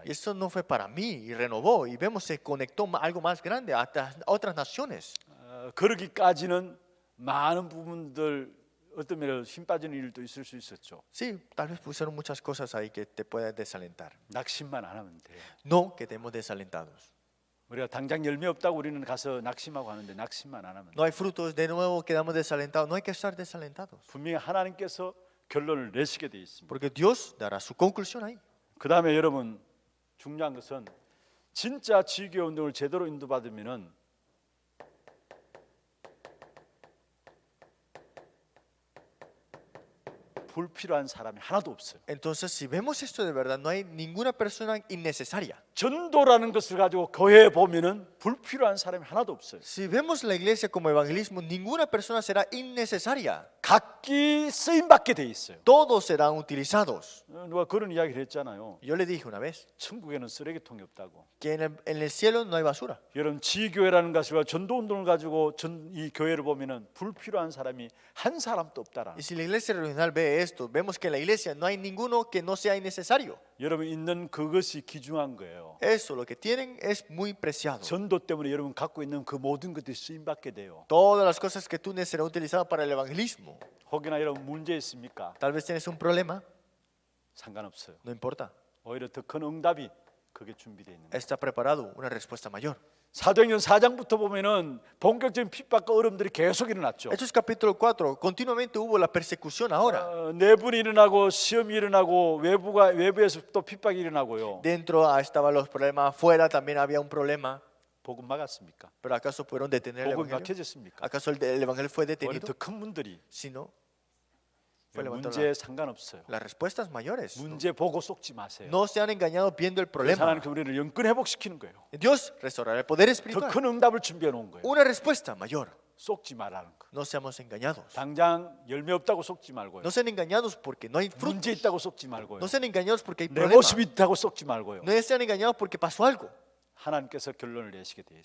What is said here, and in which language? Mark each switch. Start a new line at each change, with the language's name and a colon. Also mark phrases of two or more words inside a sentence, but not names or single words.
Spanish: Y eso no fue para mí y renovó y vemos se conectó algo más grande a otras naciones.
Korean: 그러기까지는 많은 부분들 어떤 면에서 힘 빠지는 일도 있을 수 있었죠.
Spanish: Sí, tal vez pusieron muchas cosas ahí que te pueden desalentar.
Korean: 낙심만 안 하면 돼.
Spanish: No quedemos desalentados.
Korean: 우리가 당장 열매 없다고 우리는 가서 낙심하고 하는데 낙심만 안 하면 돼.
Spanish: No hay frutos, de nuevo quedamos desalentados. No hay que estar desalentados.
Korean: 분명히 하나님께서 결론을 내시게 돼 있습니다.
Spanish: Porque Dios dará su conclusión ahí.
Korean: 그 다음에 여러분 중요한 것은 진짜 지교 운동을 제대로 인도받으면은 불필요한 사람이 하나도 없어요.
Spanish: Entonces, si vemos esto de verdad, no hay ninguna persona innecesaria.
Korean: 전도라는 것을 가지고 교회에 보면은 불필요한 사람이 하나도 없어요.
Spanish: Si vemos la iglesia como evangelismo, ninguna persona será innecesaria.
Korean: 각기 쓰임 받게 돼 있어요.
Spanish: Todos serán utilizados.
Korean: 누가 그런 이야기를 했잖아요.
Spanish: Yo le dije una vez
Korean: 천국에는 쓰레기통이 없다고.
Spanish: que en el cielo no hay basura.
Korean: 여러분 지교회라는 것과 전도 운동을 가지고 이 교회를 보면은 불필요한 사람이 한 사람도 없다라.
Spanish: Y si la iglesia regional ve esto, vemos que en la iglesia no hay ninguno que no sea innecesario.
Korean: 여러분 있는 그것이 귀중한 거예요.
Spanish: Eso, lo que tienen es muy preciado.
Korean: 전도 때문에 여러분 갖고 있는 그 모든 것들이 쓰임 받게 돼요.
Spanish: Todas las cosas que tú necesitas serán utilizadas para el evangelismo.
Korean: 혹여나 여러분 문제 있습니까?
Spanish: Tal vez tienes un problema,
Korean: 상관없어요.
Spanish: no importa.
Korean: 오히려 더 큰 응답이 그게 준비되어 있는 거예요.
Spanish: Está preparado una respuesta mayor.
Korean: 사도행전 4장부터 보면은 본격적인 핍박과 어려움들이 계속 일어났죠.
Spanish: Hechos capítulo 4, continuamente hubo la persecución ahora.
Korean: 내분이 일어나고 시험이 일어나고 외부에서 또 핍박이 일어나고요.
Spanish: Dentro estaban los problemas, afuera también había un problema.
Korean: 복음 막았습니까?
Spanish: ¿Pero acaso pudieron detener el
Korean: 복음
Spanish: evangelio?
Korean: 막혀졌습니까?
Spanish: ¿Acaso el evangelio fue
Korean: 오히려
Spanish: detenido?
Korean: 더 큰 문들이
Spanish: Si no, fue levantado.
Korean: 문제에 상관없어요.
Spanish: Las respuestas mayores.
Korean: 문제 보고 속지 마세요.
Spanish: No sean engañados viendo el
Korean: 그래서
Spanish: problema.
Korean: 하나님께 우리를 영권 회복시키는 거예요.
Spanish: Dios restaurará el poder
Korean: 더
Spanish: espiritual.
Korean: 큰 응답을 준비해 놓은 거예요.
Spanish: Una respuesta mayor.
Korean: 속지 말라는 거.
Spanish: No seamos engañados.
Korean: 당장 열매 없다고 속지 말고요.
Spanish: No sean engañados porque no hay fruto.
Korean: 문제 있다고 속지 말고요.
Spanish: No sean engañados porque hay
Korean: 내
Spanish: problemas.
Korean: 모습이 있다고 속지 말고요.
Spanish: No sean engañados porque pasó algo.
Korean: 하나님께서 결론을 내시게 돼 있어요.